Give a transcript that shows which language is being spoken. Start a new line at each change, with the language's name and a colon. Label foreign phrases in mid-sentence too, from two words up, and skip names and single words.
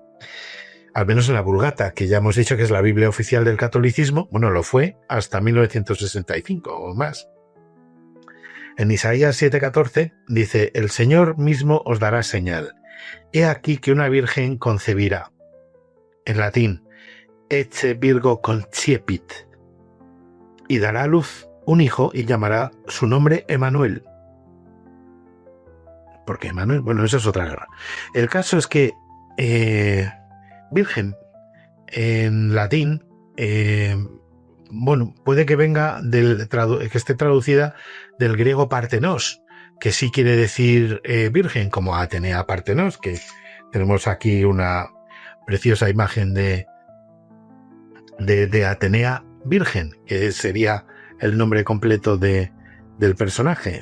Spanish: Al menos en la Vulgata, que ya hemos dicho que es la Biblia oficial del catolicismo, bueno, lo fue hasta 1965 o más. En Isaías 7:14 dice: el Señor mismo os dará señal. He aquí que una virgen concebirá. En latín,
Latin: ecce virgo concepit.
Spanish: Y dará a luz un hijo y llamará su nombre Emanuel. ¿Por qué Emanuel? Bueno, eso es otra guerra. El caso es que virgen en latín, bueno, puede que venga que esté traducida del griego partenos, que sí quiere decir virgen, como Atenea Partenos, que tenemos aquí una preciosa imagen de Atenea Virgen, que sería el nombre completo del personaje.